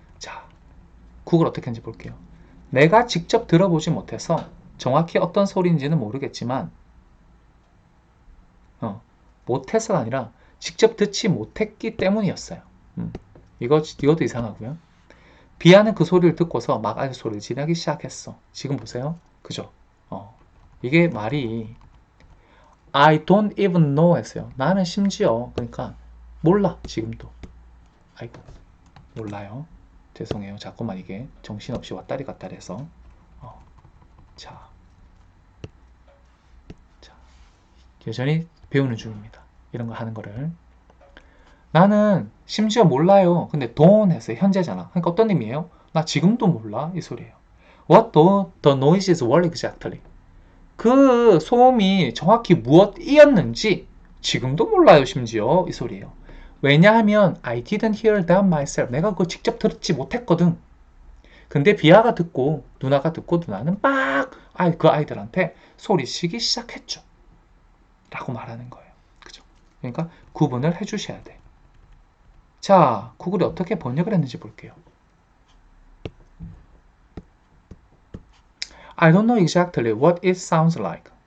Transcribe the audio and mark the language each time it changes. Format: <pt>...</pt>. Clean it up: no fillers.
<ko>자, 구글 어떻게 하는지 볼게요. 내가 직접 들어보지 못해서 정확히 어떤 소리인지는 모르겠지만 못해서가 아니라 직접 듣지 못했기 때문이었어요. 이것도 이상하고요. 비아는 그 소리를 듣고서 막 아래 소리를 지르기 시작했어. 지금 보세요. 그죠? 이게 말이</ko> <en>I don't even know</en> <ko>했어요. 나는 심지어 그러니까 몰라 지금도. 아이고 몰라요. 죄송해요. 자꾸만 이게 정신없이 왔다리 갔다리 해서 자, 여전히 배우는 중입니다. 이런 거 하는 거를. 나는 심지어 몰라요. 근데 don't 했어요. 현재잖아. 그러니까 어떤 의미예요? 나 지금도 몰라. 이 소리예요.</ko> <en>What the noises were exactly.</en> <ko>그 소음이 정확히 무엇이었는지 지금도 몰라요. 심지어 이 소리예요. 왜냐하면</ko> <en>I didn't hear them myself.</en> <ko>내가 그걸 직접 듣지 못했거든. 근데 비아가 듣고 누나가 듣고 누나는 막 그 아이들한테 소리치기 시작했죠. 라고 말하는 거예요. 그죠? 그러니까 구분을 해주셔야 돼. 자, 구글이 어떻게 번역을 했는지 볼게요.</ko> <en>I don't know exactly what it sounds like.</en>